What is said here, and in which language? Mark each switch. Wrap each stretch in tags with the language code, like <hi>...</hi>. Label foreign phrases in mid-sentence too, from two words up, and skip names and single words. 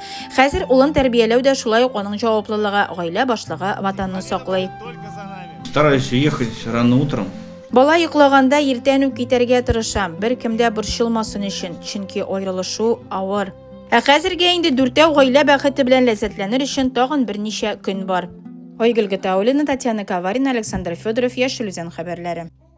<tt>Хәзер улын тәрбияләү дә шулай ук аның җаваплылыгы, гаилә башлыгы ватанны саклый.</tt> <ru>Стараюсь уехать рано утром.</ru> <tt>Бала йоклаганда иртән үк китәргә тырышам, бер кемдә борчылмасын өчен, чөнки аерылышу авыр. Ә хәзергә инде 4 гаилә бәхете белән ләззәтләнер өчен тагын берничә көн бар. Айгөл Гатауллина, Татьяна Каварина, Александр Федоров, Яшел Үзән хәбәрләре.</tt>